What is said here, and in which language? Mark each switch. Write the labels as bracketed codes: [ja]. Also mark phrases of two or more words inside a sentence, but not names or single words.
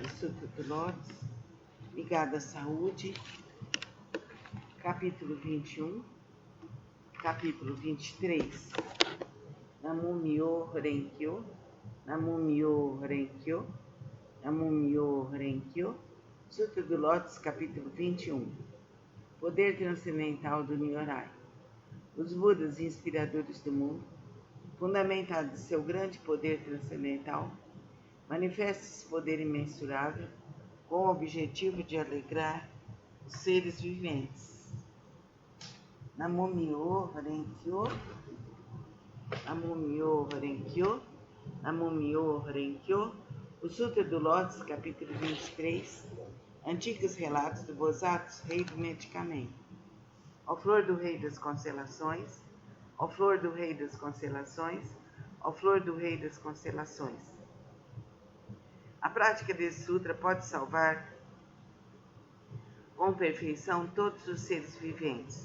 [pt] o Sutra do Lótus, ligado à saúde, capítulo 21, capítulo 23. [ja] 南無妙法蓮華経、南無妙法蓮華経、南無妙法蓮華経. [pt] Sutra do Lótus, capítulo 21. Poder transcendental do Nyorai. Os Budas inspiradores do mundo, fundamentados em seu grande poder transcendental, manifesta esse poder imensurável com o objetivo de alegrar os seres viventes. [ja] 南無妙法蓮華経、南無妙法蓮華経、南無妙法蓮華経. [pt] O Sutra do Lótus, capítulo 23, antigos relatos do Bodhisattva, rei do medicamento. Ao flor do rei das constelações, ao flor do rei das constelações, ao flor do rei das constelações. A prática desse sutra pode salvar com perfeição todos os seres viventes.